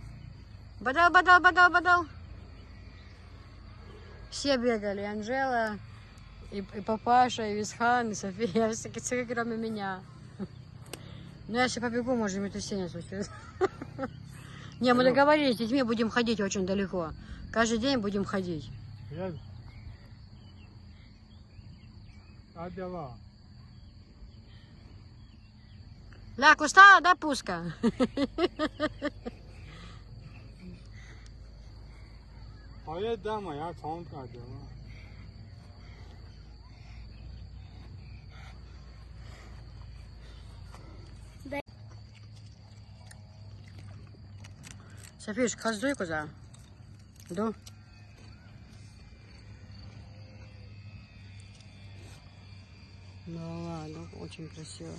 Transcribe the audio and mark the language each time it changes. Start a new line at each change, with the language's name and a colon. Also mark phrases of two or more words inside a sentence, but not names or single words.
Russian: Бадал. Все бегали. Анжела, и папаша, и Висхан, и София. Все, кроме меня. Ну, я сейчас побегу, может, землетрясение случилось. Не, мы договорились, с детьми будем ходить очень далеко. Каждый день будем ходить.
Turkish: Gel. Hadi la.
Russian: Ляг, устала, да, Пуска?
Turkish: Hayır deme ya, tamam kardeşim.
Russian: Софишка, хоздуй куда? Иду. Ну ладно, очень красиво.